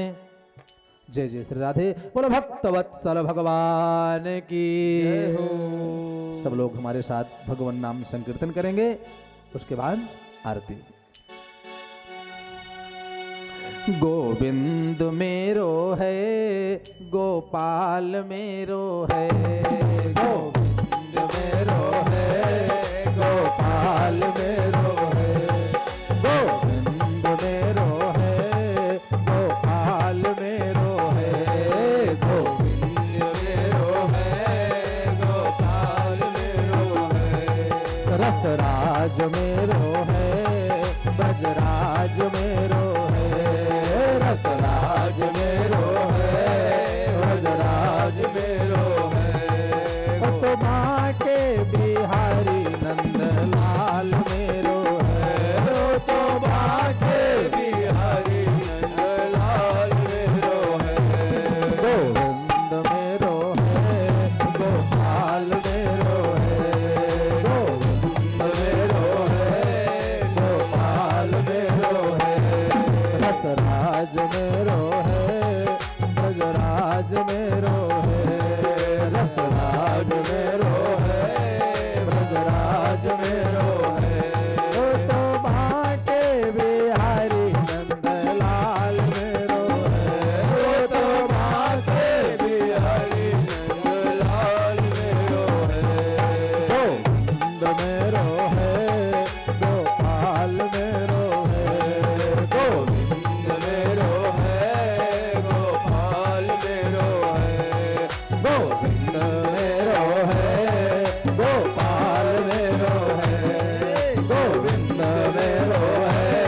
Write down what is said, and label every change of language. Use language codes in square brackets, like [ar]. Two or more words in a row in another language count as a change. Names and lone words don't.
[hi] जय जय श्री राधे। बोलो भक्तवत्सल भगवान की जय हो। सब लोग हमारे साथ भगवान नाम संकीर्तन करेंगे। उसके बाद आरती। [bra] गोविंद मेरो है, गोपाल मेरो है, गोविंद मेरो है, गोपाल मेरो है, गोविंद मेरो है, गोपाल मेरो है, गोविंद मेरो है, गोपाल मेरो है, रसराज मेरो है, ब्रजराज मेरो है, रसराज मेरो है, ब्रजराज मेरो है, तो बाटे बिहारी नंदलाल मेरो है, तो बाटे बिहारी नंदलाल मेरो है, गोविंद मेरो है, गोपाल मेरो है, गोविंद मेरो है, गोपाल मेरो है, रसराज मेरो है, ब्रजराज मेरो है, रसराज मेरो है, ब्रजराज मेरो है, तो बाटे बिहारी नंदलाल मेरो है, तो बाटे बिहारी नंदलाल मेरो है, गोविंद मेरो है, गोपाल मेरो है, गोविंद मेरो है, गोपाल मेरो है, गोविंद मेरो है, गोपाल मेरो है, गोविंद मेरो है,